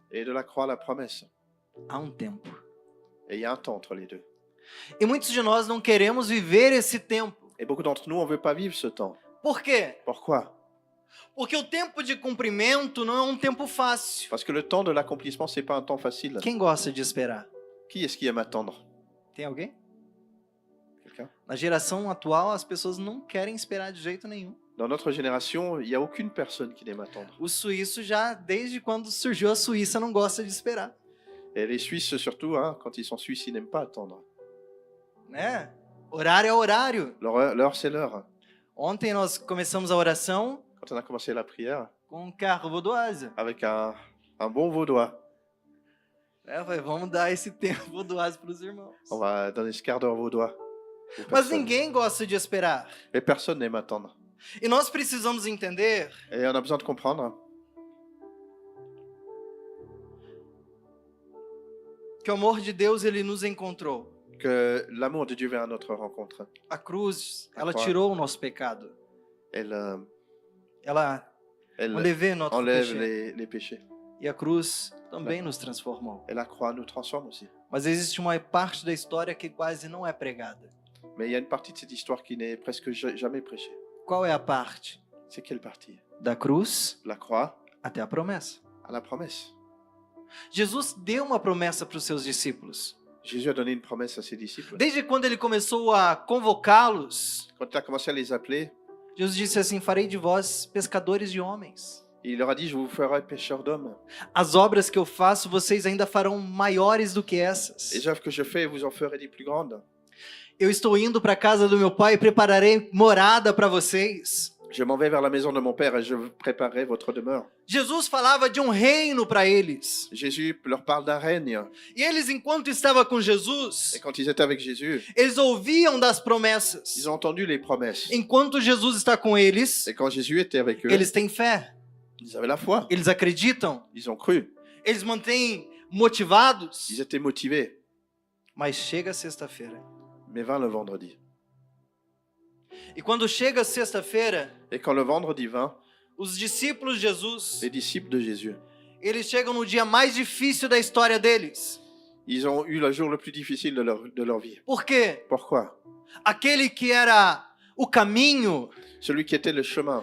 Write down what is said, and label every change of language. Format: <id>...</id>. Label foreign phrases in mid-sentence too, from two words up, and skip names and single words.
<fr>et de la croix la promesse.</fr> <pt>Há tempo.</pt> <fr>Et il y a un temps entre les deux.</fr> <pt>E muitos de nós não queremos viver esse tempo.</pt> <fr>Et beaucoup d'entre nous, on ne veut pas vivre ce temps.</fr> <pt>Por quê?</pt> <fr>Pourquoi?</fr> <pt>Porque o tempo de cumprimento não é tempo fácil.</pt> <fr>Parce que le temps de l'accomplissement, c'est pas un temps facile.</fr> <pt>Quem gosta de esperar?</pt> <fr>Qui est-ce qui aime attendre?</fr> <pt>Tem alguém?</pt> <fr>Quelqu'un?</fr> <pt>Na geração atual, as pessoas não querem esperar de jeito nenhum.</pt> <fr>Dans notre génération, il n'y a aucune personne qui aime attendre.</fr> <pt>O suíço já, desde quando surgiu a Suíça, não gosta de esperar.</pt> <fr>Et les Suisses, surtout, hein, quand ils sont Suisses, ils n'aiment pas attendre.</fr> <pt>Né? Horário é horário.</pt> <fr>L'heure, c'est l'heure.</fr> <pt>Ontem nós começamos a oração</pt> <fr>Quand on a commencé la prière,</fr> <pt>com carro vaudoise.</pt> <fr>avec un bon vaudois,</fr> <pt>Falei, vamos dar esse tempo vaudoise para os irmãos.</pt> <fr>on va donner ce quart d'heure vaudois. aux</fr> <pt>Mas</pt> <fr>personnes.</fr> <pt>ninguém gosta de esperar.</pt> <fr>Mais personne n'aime attendre.</fr> <pt>E nós precisamos entender</pt> <fr>Et on a besoin de comprendre</fr> <pt>que o amor de Deus ele nos encontrou.</pt> <fr>que l'amour de Dieu vient à notre rencontre.</fr> <pt>A cruz, ela Agora. tirou o nosso pecado.</pt> <fr>Elle,</fr> <pt>Ela</pt> <fr>elle enlevou notre enlève péché. les péchés.</fr> <pt>E a cruz também nos transformou.</pt> <fr>Et la croix nous transforme aussi.</fr> <pt>Mas existe uma parte da história que quase não é pregada.</pt> <fr>Mais il y a une partie de cette histoire qui n'est presque jamais prêchée.</fr> <pt>Qual é a parte?</pt> <fr>C'est quelle partie?</fr> <pt>Da cruz</pt> <fr>La croix</fr> <pt>até a promessa.</pt> <fr>à la promesse.</fr> <pt>Jesus deu uma promessa para os seus discípulos.</pt> <fr>Jésus a donné une promesse à ses disciples.</fr> <pt>Desde quando ele começou a convocá-los,</pt> <fr>Quand il a commencé à les appeler,</fr> <pt>Jesus disse assim: farei de vós pescadores de homens.</pt> <fr>il leur a dit, je vous ferai pêcheurs d'hommes.</fr> <pt>As obras que eu faço, vocês ainda farão maiores do que essas.</pt> <fr>Les œuvres que je fais, vous en ferez des plus grandes.</fr> <pt>Eu estou indo para a casa do meu pai e prepararei morada para vocês.</pt> <fr>Je m'en vais vers la maison de mon Père et je préparerai votre demeure.</fr> <pt>Jesus falava de um reino para eles.</pt> <fr>Jésus leur parle d'un règne.</fr> <pt>E eles, enquanto estavam com</pt> <fr>Et</fr> <pt>Jesus,</pt> <fr>quand ils étaient avec Jésus,</fr> <pt>eles ouviam das promessas.</pt> <fr>ils ont entendu les promesses.</fr> <pt>Enquanto Jesus está com eles,</pt> <fr>Et quand Jésus était avec eux,</fr> <pt>eles têm fé,</pt> <fr>ils avaient la foi.</fr> <pt>eles acreditam,</pt> <fr>Ils ont cru.</fr> <pt>eles mantêm motivados.</pt> <fr>Ils étaient motivés.</fr> <pt>Mas chega sexta-feira.</pt> <fr>Mais vint le vendredi.</fr> <pt>E quando chega sexta-feira,</pt> <fr>Et quand le vendredi vint,</fr> <pt>os discípulos de Jesus,</pt> <fr>les disciples de Jésus,</fr> <pt>eles chegam no dia mais difícil da história deles.</pt> <fr>ils ont eu le jour le plus difficile de leur vie.</fr> <pt>Por quê?</pt> <fr>Pourquoi?</fr> <pt>Aquele que era o caminho,</pt> <fr>Celui qui était le chemin,</fr>